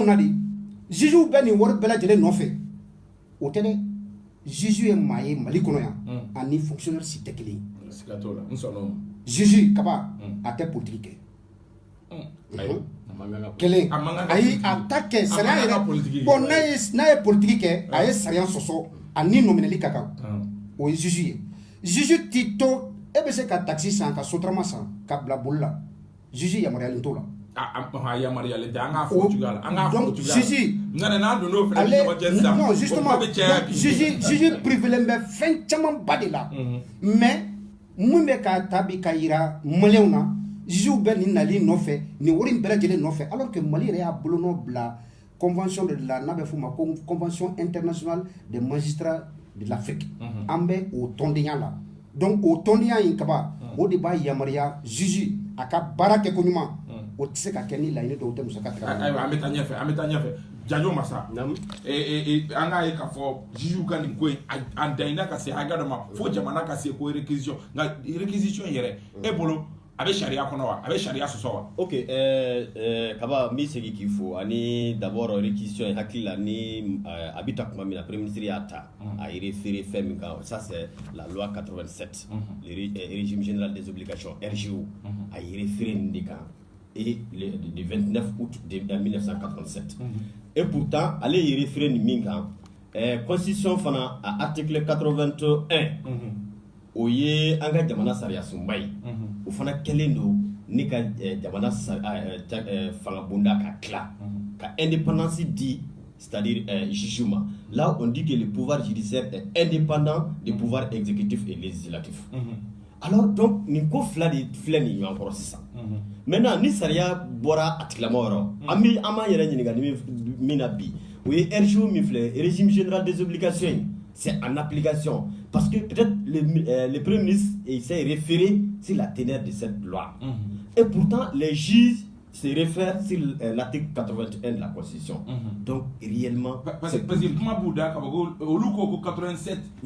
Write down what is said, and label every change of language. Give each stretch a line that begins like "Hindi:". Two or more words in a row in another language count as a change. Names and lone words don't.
Bambara: na de juges bɛ nin wari bɛɛ lajɛlen nɔfɛ o tɛ dɛ juge ye maa ye Mali kɔnɔ yan ani fonctionnaire si tɛ kelen ye juge kaba a tɛ politique kɛ kelen ayi a ta kɛ sariya yɛrɛ bon n'a ye politique kɛ a ye sariya sɔsɔ ani nominali ka kan o ye juge ye juge ti to e bɛ se ka taxi san ka sotarama san ka bila boli la juge yamaruyalen t'o la donc juge non justement juge privilège bɛ fɛn caman ba de la mais mun bɛ ka ta bi ka yira maliyɛnw na juges bɛ nin nali nɔfɛ nin wari in bɛɛ lajɛlen nɔfɛ
French: alors que
Bambara: Mali yɛrɛ y'a bolonɔ bila convention de la n'a bɛ f'o ma ko
French: convention internationale des magistrats de l'Afrique
Bambara: an bɛ o tɔndenya la donc o tɔndenya in kaba o de b'a yamaruya juge a ka baara kɛ ko ɲuman o tɛ se ka kɛ ni laɲini dɔw tɛ musaka tigɛ ayiwa an bɛ taa ɲɛfɛ Janjo Massa an k'a ye k'a fɔ juge ka nin ko in a danyina ka se hakɛ dɔ ma fo jamana ka se ko réquisition nka réquisition yɛrɛ e bolo a bɛ sariya kɔnɔ wa a bɛ sariya sɔsɔ wa ok kaba n bɛ segin k'i fo ani
French: d'abord réquisition
Bambara: hakili la ni a bɛ ta tuma min na
French: premier ministre
Bambara: y'a ta a référé fɛn min kan
French: ça c'est la loi 87 le régime général des obligations RGO
Bambara: a référé nin de kan
French: et le 29 août 1987 et pourtant
Bambara: ale ye référé nin min kan constitution fana a article 81 o ye an ka jamana sariya sunba ye o fana kɛlen don ni ka jamana fanga bonda ka tila ka indépendance di
French: c'est-à-dire jugement là on dit que le pouvoir judiciaire est indépendant du pouvoir exécutif et législatif alors donc
Bambara: nin ko fila de filɛ nin ɲɔgɔn kɔrɔ sisan maintenant ni sariya bɔra a tigilamɔgɔ yɔrɔ an b'an yɛrɛ ɲininka ni min na bi o ye RGO min filɛ
French: régime général des obligations c'est en application parce que peut-être le premier ministre s'est référé sur la teneur de cette loi et pourtant les juges se réfèrent sur l'article 81 de la Constitution. Donc, réellement... Parce que comment Bouddha, au Louko 87,